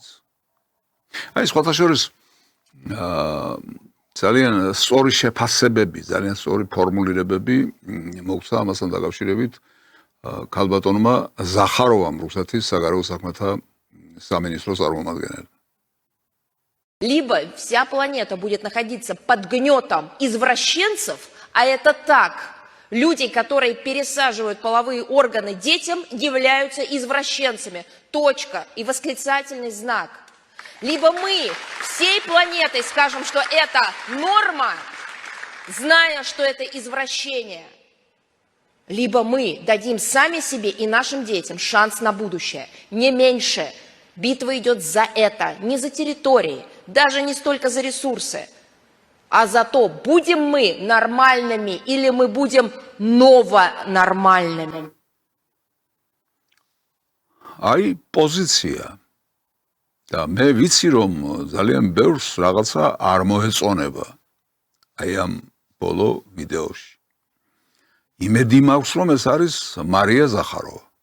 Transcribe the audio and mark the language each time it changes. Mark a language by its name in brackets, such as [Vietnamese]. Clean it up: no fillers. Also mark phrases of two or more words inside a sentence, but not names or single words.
[Georgian] აი სხვათა შორის ძალიან სწორი შეფასებები, ძალიან სწორი ფორმულირებები მოგვცა ამასთან დაკავშირებით ქალბატონმა ზახაროვამ, რუსეთის საგარეო საქმეთა სამინისტროს წარმომადგენელმა. [Russian] Либо вся планета будет находиться под гнетом извращенцев, а это так. Люди, которые пересаживают половые органы детям, являются извращенцами. Точка и восклицательный знак. Либо мы всей планетой скажем, что это норма, зная, что это извращение. Либо мы дадим сами себе и нашим детям шанс на будущее. Не меньше. Битва идет за это, не за территории, даже не столько за ресурсы. А за то, будем мы нормальными или мы будем новонормальными. [Georgian] Აი პოზიცია. და მე ვიცი რომ ძალიან ბევრს რაღაცა არ მოეწონება. აი ამ ბოლო ვიდეოში. იმედი მაქვს რომ ეს არის მარია ზახაროვა.